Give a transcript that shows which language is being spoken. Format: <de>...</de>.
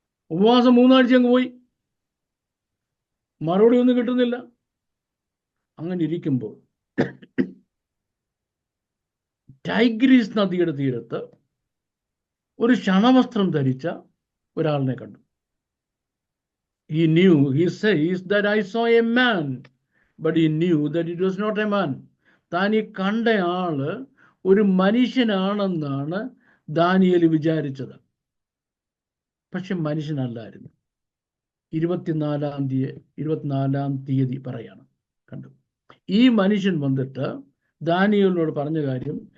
<ml>ഉപവാസം 3 ആഴ്ച അങ്ങ് പോയി, മറുപടി ഒന്നും കിട്ടുന്നില്ല. അങ്ങനെ ഇരിക്കുമ്പോൾ ടൈഗ്രീസ് നദിയുടെ തീരത്ത് ഒരു ശണവസ്ത്രം ധരിച്ച ഒരാളിനെ കണ്ടു.</ml> <en>He says that I saw a man, but he knew that it was not a man.</en> <ml>താൻ ഈ കണ്ട ആള് ഒരു മനുഷ്യനാണെന്നാണ് ദാനിയേൽ വിചാരിച്ചത്. പക്ഷെ മനുഷ്യനല്ലായിരുന്നു. 24-ാം തീയതി പറയാണ് കണ്ടു. ഈ മനുഷ്യൻ വന്നിട്ട് ദാനിയേലിനോട് പറഞ്ഞ കാര്യം</ml>